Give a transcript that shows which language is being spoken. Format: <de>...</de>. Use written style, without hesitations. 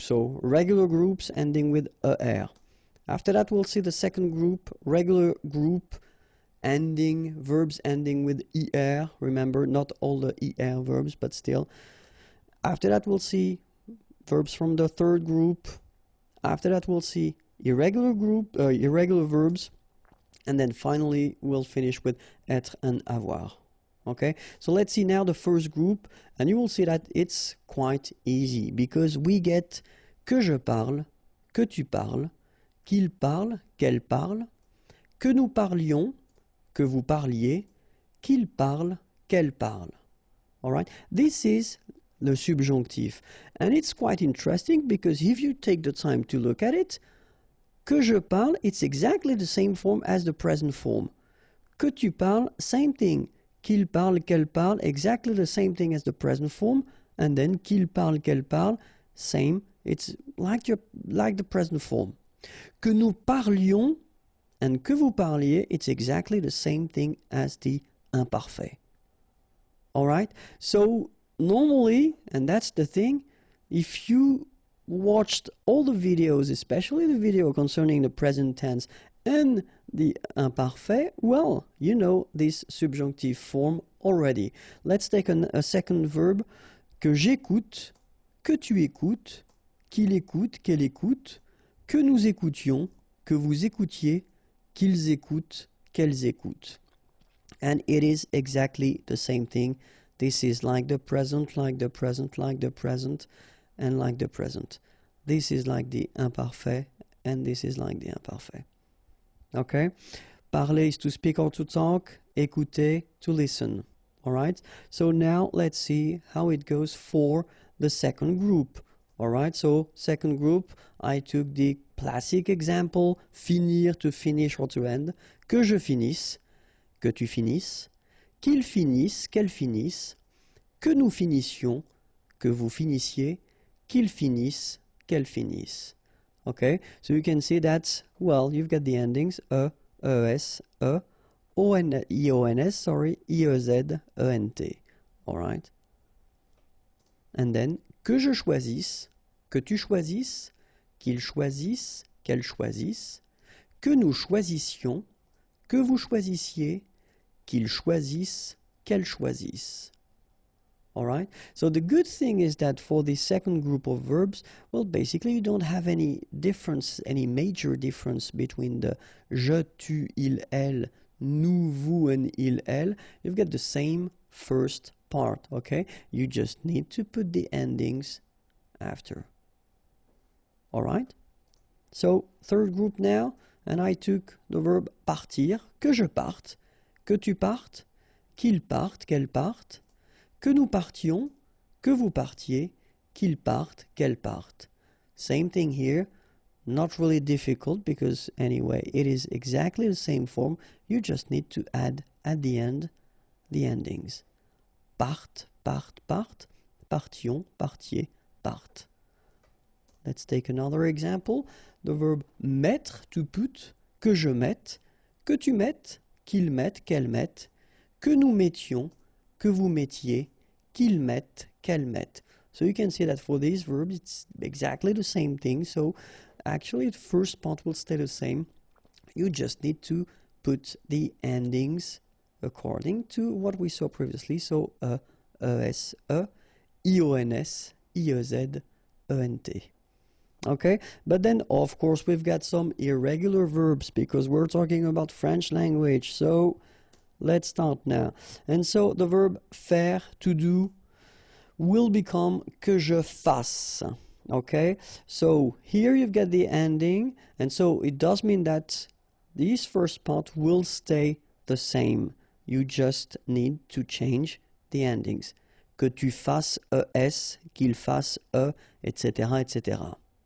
<en>So regular groups ending with er. After that, we'll see the second group, regular group verbs ending with er. Remember, not all the er verbs, but still. After that, we'll see verbs from the third group. After that, we'll see irregular verbs. And then finally, we'll finish with être and avoir. Okay, so let's see now the first group, and you will see that it's quite easy because we get</en> <fr>que je parle, que tu parles, qu'il parle, qu'elle parle, que nous parlions, que vous parliez, qu'il parle, qu'elle parle.</fr> <en>All right, this is the subjunctive, and it's quite interesting because if you take the time to look at it,</en> <fr>que je parle,</fr> <en>it's exactly the same form as the present form.</en> <fr>Que tu parles,</fr> <en>same thing.</en> <fr>Qu'il parle, qu'elle parle,</fr> <en>exactly the same thing as the present form. And then</en> <fr>qu'il parle, qu'elle parle,</fr> <en>same. It's like the present form.</en> <fr>Que nous parlions</fr> <en>and</en> <fr>que vous parliez,</fr> <en>it's exactly the same thing as the imparfait. All right? So normally, and that's the thing, if you watched all the videos, especially the video concerning the present tense and the imparfait, well, you know this subjunctive form already. Let's take a second verb.</en> <fr>Que j'écoute, que tu écoutes, qu'il écoute, qu'elle écoute, que nous écoutions, que vous écoutiez, qu'ils écoutent, qu'elles écoutent.</fr> <en>And it is exactly the same thing. This is like the present, like the present, like the present, and like the present. This is like the imparfait, and this is like the imparfait. Okay? Parler is to speak or to talk. Écouter, to listen. All right? So now let's see how it goes for the second group. All right? So second group, I took the classic example, finir, to finish or to end.</en> <fr>Que je finisse, que tu finisses, qu'il finisse, qu'elle finisse, que nous finissions, que vous finissiez, qu'il finisse, qu'elle finisse.</fr> <en>Okay, so you can see that, well, you've got the endings es, ions, sorry, iez, ent. All right.</en> <fr>And then, que je choisisse, que tu choisisses, qu'il choisisse, qu'elle choisisse, que nous choisissions, que vous choisissiez, qu'ils choisissent, qu'elles choisissent.</fr> <en>All right? So the good thing is that for the second group of verbs, well, basically you don't have any difference, any major difference between the je, tu, il, elle, nous, vous, and il, elle. You've got the same first part, okay? You just need to put the endings after. All right? So third group now, and I took the verb</en> <fr>partir, que je parte, que tu partes, qu'il parte, qu'elle parte, que nous partions, que vous partiez, qu'il parte, qu'elle parte.</fr> <en>Same thing here, not really difficult because anyway, it is exactly the same form. You just need to add at the end the endings.</en> <fr>Parte, parte, parte, partions, partiez, parte.</fr> <en>Let's take another example. The verb</en> <fr>mettre, to put, que je mette, que tu mettes, qu'il mette, qu'elle mette, que nous mettions, que vous mettiez, qu'ils mettent, qu'elles mettent.</fr> <en>So you can see that for these verbs, it's exactly the same thing. So actually, the first part will stay the same. You just need to put the endings according to what we saw previously. So es, ions, iez, ent. Okay, but then of course we've got some irregular verbs because we're talking about French language. So let's start now. And so the verb faire, to do, will become</en> <fr>que je fasse.</fr> <en>Okay, so here you've got the ending, and so it does mean that this first part will stay the same. You just need to change the endings.</en> <fr>Que tu fasses es, qu'il fasse etc., etc.</fr>